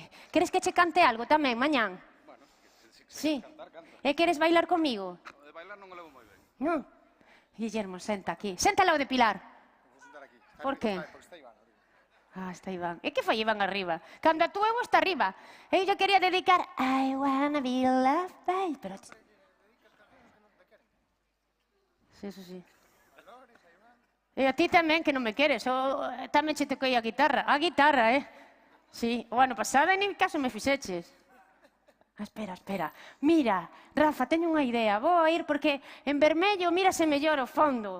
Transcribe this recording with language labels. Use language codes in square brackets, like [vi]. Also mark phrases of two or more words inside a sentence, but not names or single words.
[gl] Queres que che cante algo tamén, mañán? Bueno, sí. E queres bailar comigo? de bailar non o levo moi ben. Non? Guillermo, senta aquí. Senta ao de Pilar. Vou sentar aquí. Por qué? Porque está Iván arriba. Ah, está Iván. E que foi Iván arriba? Cando a túa está arriba. Eu lle quería dedicar [en] I wanna be loved by... [gl] Pero... Sí, eso sí. E a ti tamén, que non me queres. Tamén che toquei a guitarra. A guitarra, Sí. O ano pasado en caso me fixeches. Espera. Mira, Rafa, teño unha idea. Vou a ir porque en vermello mírase mellor o fondo.